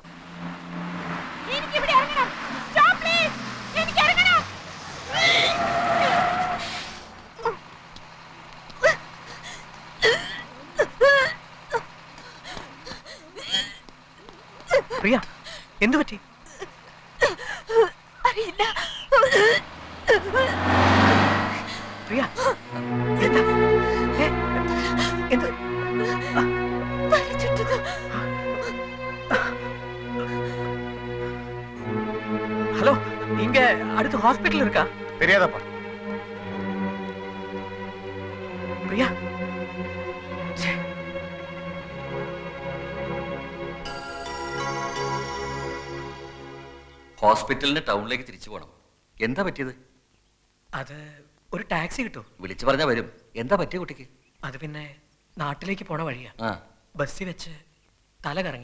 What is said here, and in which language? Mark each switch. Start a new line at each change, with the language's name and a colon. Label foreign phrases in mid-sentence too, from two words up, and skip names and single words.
Malayalam: പ്രിയ, എന്തു പറ്റി? അറിയില്ല. പ്രിയ, എന്താ? എന്ത്?
Tamil: ஹலோ, இங்க அடுத்து ஹாஸ்பிடல் இருக்கா? தெரியாதப்பா. பிரியா,
Malayalam: ഹോസ്പിറ്റലിന് ടൗണിലേക്ക് തിരിച്ചു പോകണം. എന്താ പറ്റിയത്? അത് ഒരു ടാക്സി കിട്ടുമോ? വിളിച്ചു പറഞ്ഞാൽ വരും. എന്താ പറ്റിയ കുട്ടിക്ക്? അത് പിന്നെ നാട്ടിലേക്ക് പോണ വഴിയാ. ബസ്സിൽ വെച്ച് തല കറങ്ങി.